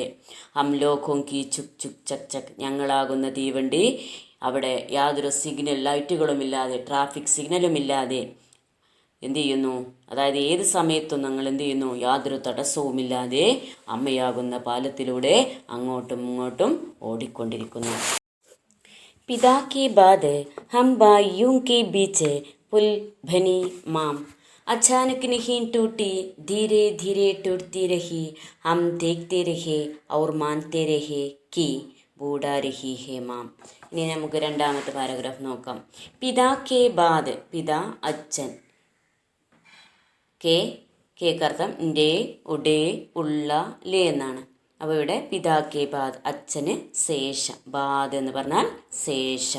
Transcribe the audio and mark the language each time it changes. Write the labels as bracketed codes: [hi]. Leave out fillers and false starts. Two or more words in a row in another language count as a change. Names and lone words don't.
[hi] हम लोगों की [ml] ചുക് ചുക് ചക് ചക് ഞങ്ങളാകുന്ന തീവണ്ടി അവിടെ യാതൊരു സിഗ്നൽ ലൈറ്റുകളുമില്ലാതെ, ട്രാഫിക് സിഗ്നലുമില്ലാതെ എന്തു ചെയ്യുന്നു? അതായത് ഏത് സമയത്തും ഞങ്ങൾ എന്തു ചെയ്യുന്നു? യാതൊരു തടസ്സവുമില്ലാതെ അമ്മയാകുന്ന പാലത്തിലൂടെ അങ്ങോട്ടും ഇങ്ങോട്ടും ഓടിക്കൊണ്ടിരിക്കുന്നു. [hi] पिता के बाद हम भाइयों के बीच पुल बनी माम अचानक नहीं टूटी, धीरे धीरे टूटती रही. हम देखते रहे और मानते रहे कि बूढ़ा रही है माम. [ml] ഇനി നമുക്ക് രണ്ടാമത്തെ പാരഗ്രാഫ് നോക്കാം. [hi] पिता के बाद, [ml] പിതാ അച്ഛൻ, കേക്കർത്ഥം ൻ്റെ, ഉടേ, ഉള്ള, ലേ എന്നാണ്. അപ്പോൾ ഇവിടെ [hi] पिता के बाद [ml] അച്ഛന് ശേഷം, ബാദ് എന്ന് പറഞ്ഞാൽ ശേഷം.